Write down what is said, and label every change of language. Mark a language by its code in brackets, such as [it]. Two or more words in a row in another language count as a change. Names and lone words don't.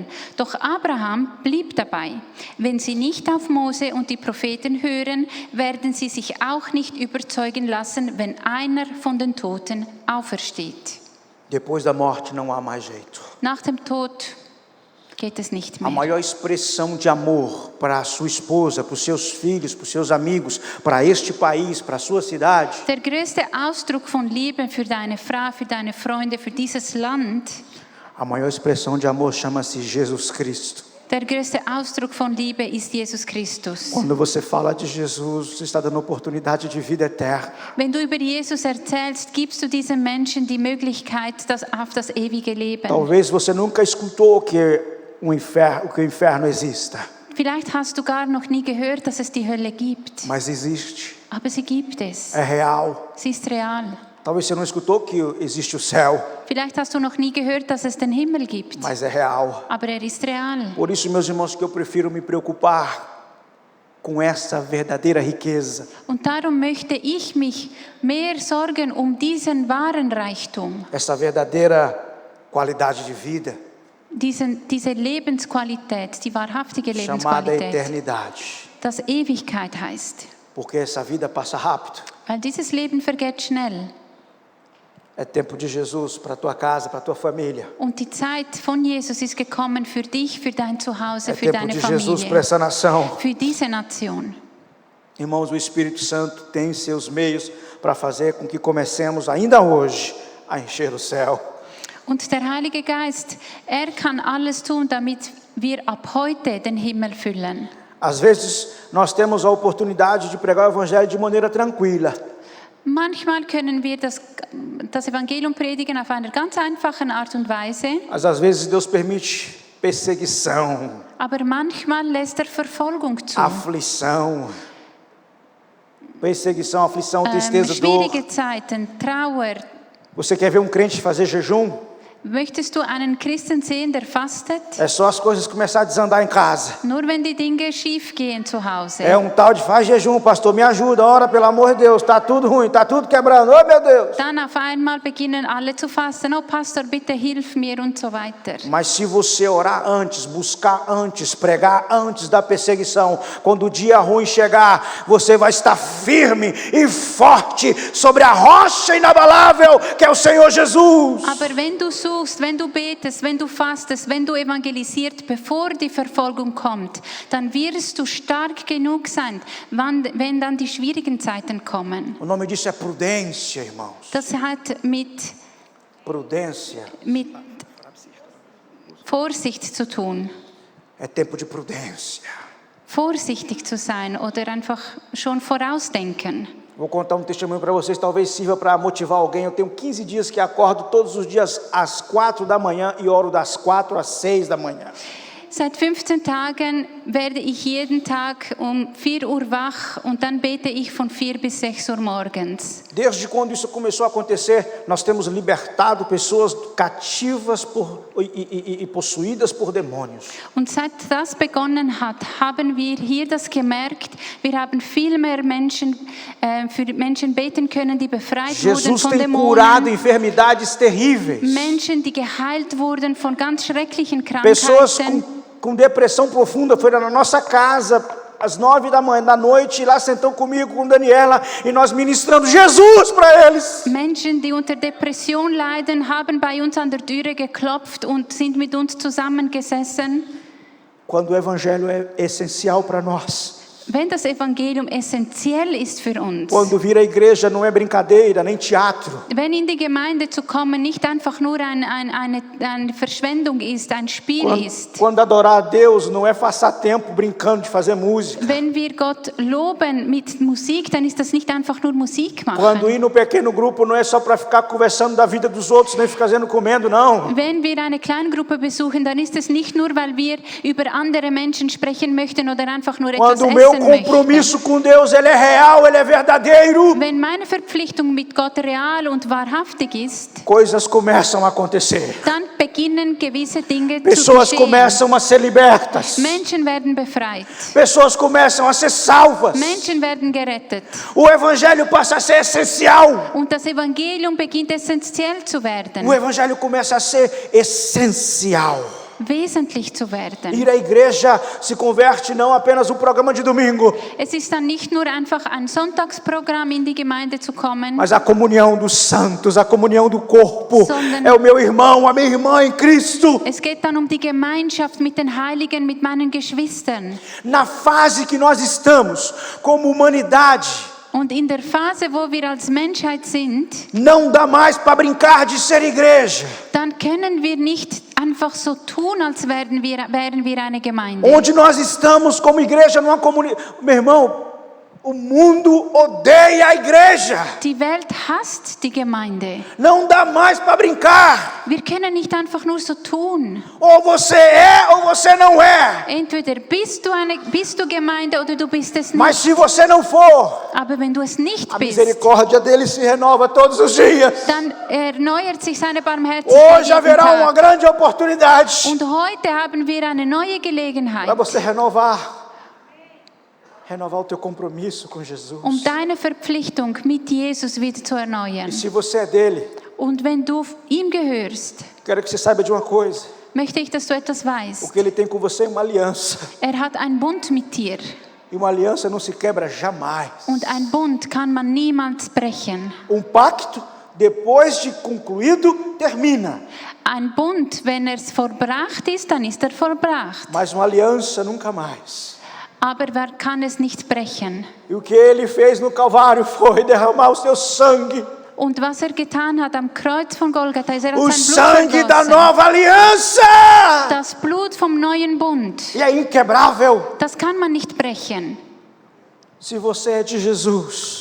[de] Doch Abraham blieb dabei: Wenn sie nicht auf Mose und die Propheten hören, werden sie sich auch nicht überzeugen lassen, wenn einer von den Toten aufersteht. [pt] Depois da morte não há mais jeito. [de] Nach dem Tod geht es nicht [pt] A [de] mehr. [pt] maior expressão de amor para a sua esposa, para os seus filhos, para os seus amigos, para este país, para a sua cidade, [de] Der größte Ausdruck von Liebe für deine Frau, für deine Freunde, für dieses Land, [pt] a maior expressão de amor chama-se Jesus Cristo. [de] Der größte Ausdruck von Liebe ist Jesus Christus. [pt] Quando você fala de Jesus, você está dando oportunidade de vida eterna. [de] Wenn du über Jesus erzählst, gibst du diesen Menschen die Möglichkeit auf das ewige Leben. [pt] Talvez você nunca escutou que o inferno exista, [de] Vielleicht hast du gar noch nie gehört, dass es die Hölle gibt. [pt] mas existe, [de] Aber sie gibt es. [pt] é real. [de] Sie ist real. [pt] Talvez você não escutou que existe o céu, [de] Vielleicht hast du noch nie gehört, dass es den Himmel gibt. [pt] mas é real. [de] Aber er ist real. [pt] Por isso, meus irmãos, que eu prefiro me preocupar com essa verdadeira riqueza, [de] Und darum möchte ich mich mehr sorgen diesen wahren Reichtum, [pt] essa verdadeira qualidade de vida, [de] diese Lebensqualität, die wahrhaftige [pt] chamada [de] Lebensqualität, [pt] eternidade. [de] das Ewigkeit heißt. [pt] Porque essa vida passa rápido. [de] Weil dieses Leben vergeht schnell. [pt] É tempo de Jesus para a tua casa, para a tua família. [de] Und die Zeit von Jesus ist gekommen für dich, für dein Zuhause, [pt] É [de] für [pt] tempo [de] deine [pt] de Jesus para [de] Familie, [pt] essa nação. [de] für diese Nation. [pt] Irmãos, o Espírito Santo tem seus meios para fazer com que comecemos ainda hoje a encher o céu. [de] Und der Heilige Geist, er kann alles tun, damit wir ab heute den Himmel füllen. [pt] Às vezes nós temos a oportunidade de pregar o evangelho de maneira tranquila. [de] Manchmal können wir das Evangelium predigen auf einer ganz einfachen Art und Weise, [pt] Mas às vezes Deus permite perseguição, [de] aber manchmal lässt er Verfolgung zu. [pt] aflição. Perseguição, aflição, tristeza, dor. [de] Schwierige Zeiten, Trauer. [pt] Você quer ver um crente fazer jejum? [de] Möchtest du einen Christen sehen, der fastet? [pt] É só as coisas começarem a desandar em casa. [de] Nur wenn die Dinge schief gehen zu Hause. [pt] É um tal de faz jejum, pastor, me ajuda, ora pelo amor de Deus, tá tudo ruim, tá tudo quebrando, oh meu Deus. [de] Dann auf einmal beginnen alle zu fasten. Oh Pastor, bitte hilf mir und so weiter. [pt] Mas se você orar antes, buscar antes, pregar antes da perseguição, quando o dia ruim chegar, você vai estar firme e forte sobre a rocha inabalável que é o Senhor Jesus. [de] Aber wenn du suchst, wenn du betest, wenn du fastest, wenn du evangelisiert, bevor die Verfolgung kommt, dann wirst du stark genug sein, wenn dann die schwierigen Zeiten kommen. [pt] O nome disso é prudência, irmãos. [de] Das hat mit [pt] Prudência [de] Vorsicht zu tun. [pt] é tempo de prudência. [de] Vorsichtig zu sein oder einfach schon vorausdenken. [pt] Vou contar um testemunho para vocês, talvez sirva para motivar alguém. Eu tenho 15 dias que acordo todos os dias às 4 da manhã e oro das 4 às 6 da manhã. [de] Seit 15 Tagen werde ich jeden Tag 4 Uhr wach und dann bete ich von 4 bis 6 Uhr morgens. [pt] Desde quando isso começou a acontecer, nós temos libertado pessoas cativas e possuídas por demônios. [de] Und seit das begonnen hat, haben wir hier das gemerkt. Wir haben viel mehr Menschen, für Menschen beten können, die befreit wurden [pt] Jesus [de] von [pt] tem curado [de] Dämonen. [pt] enfermidades terríveis. [de] Menschen, die geheilt wurden von ganz schrecklichen [pt] Pessoas [de] Krankheiten. [pt] com depressão profunda foram na nossa casa às 9 da noite, e lá sentam comigo, com Daniela, e nós ministramos Jesus para eles. [de] Menschen, die unter Depression leiden, haben bei uns an der Türe geklopft und sind mit uns zusammengesessen. [pt] Quando o evangelho é essencial para nós. [de] Wenn das Evangelium essentiell ist für uns, [pt] Quando vir à igreja não é brincadeira, nem teatro. [de] wenn in die Gemeinde zu kommen nicht einfach nur eine Verschwendung ist, ein Spiel ist, [pt] Quando adorar a Deus não é passar tempo brincando de fazer música. [de] wenn wir Gott loben mit Musik, dann ist das nicht einfach nur Musik [pt] Quando [de] machen. [pt] ir no pequeno grupo não é só para ficar conversando da vida dos outros, nem ficar comendo, não. [de] Wenn wir eine Kleingruppe besuchen, dann ist es nicht nur, weil wir über andere Menschen sprechen möchten oder einfach nur etwas [pt] Quando o meu [de] essen möchten. [pt] compromisso com Deus, ele é real, ele é verdadeiro, [de] Wenn meine Verpflichtung mit Gott real und wahrhaftig ist, [pt] coisas começam a acontecer. [de] dann beginnen gewisse Dinge zu [pt] Pessoas [de] geschehen. [pt] começam a ser libertas. [de] Menschen werden befreit. [pt] Pessoas começam a ser salvas. [de] Menschen werden gerettet. [pt] O evangelho passa a ser essencial. [de] Und das Evangelium beginnt essentiell zu werden, [pt] O evangelho começa a ser essencial. [de] wesentlich zu werden. [pt] Ir à igreja se converte não apenas um programa de domingo, [de] Es ist dann nicht nur einfach ein Sonntagsprogramm, in die Gemeinde zu kommen, [pt] mas a comunhão dos santos, a comunhão do corpo. [de] Sondern- [pt] É o meu irmão, a minha irmã em Cristo. [de] es geht dann die Gemeinschaft mit den Heiligen, mit meinen Geschwistern. [pt] Na fase que nós estamos como humanidade, [de] Und in der Phase, wo wir als Menschheit sind, [pt] não dá mais para brincar de ser igreja. [de] dann können wir nicht einfach so tun, als wären wir eine Gemeinde. [pt] Onde nós estamos como igreja numa comunidade. Meu irmão, o mundo odeia a igreja. [de] Die Welt hasst die Gemeinde. [pt] Não dá mais para brincar. [de] Wir können nicht einfach nur so tun. [pt] Ou você é ou você não é. [de] Entweder bist du Gemeinde oder du bist es [pt] Mas [de] nicht. [pt] se você não for, [de] Aber wenn du es nicht [pt] a [de] bist, [pt] misericórdia dele se renova todos os dias. [de] dann erneuert sich seine Barmherzigkeit [pt] Hoje [de] jeden [pt] haverá uma [de] Tag. [pt] grande oportunidade [de] Und heute haben wir eine neue [pt] para [de] Gelegenheit, [pt] você renovar o teu compromisso com Jesus. [de] deine Verpflichtung mit Jesus wieder zu erneuern. [pt] E se você é dele, [de] Und wenn du ihm gehörst, [pt] quero que você saiba de uma coisa. [de] möchte ich, dass du etwas [pt] O [de] weißt. [pt] que ele tem com você é uma aliança. [de] Er hat einen Bund mit dir. [pt] E uma aliança não se quebra jamais. [de] Und ein Bund kann man niemals brechen. [pt] Pacto, depois de concluído, termina. [de] Ein Bund, wenn er vollbracht ist, dann ist er vollbracht. [pt] Mas uma aliança nunca mais. [de] Aber wer kann es nicht brechen? [pt] E o que ele fez no Calvário foi derramar o seu sangue. [de] Und was er getan hat am Kreuz von Golgatha, ist, er hat [pt] O [de] sein [pt] sangue [de] Blut [pt] da [de] vergossen. [pt] nova aliança. [de] Das Blut vom neuen Bund. [pt] E é inquebrável. [de] Das kann man nicht brechen. [pt] Se você é de Jesus,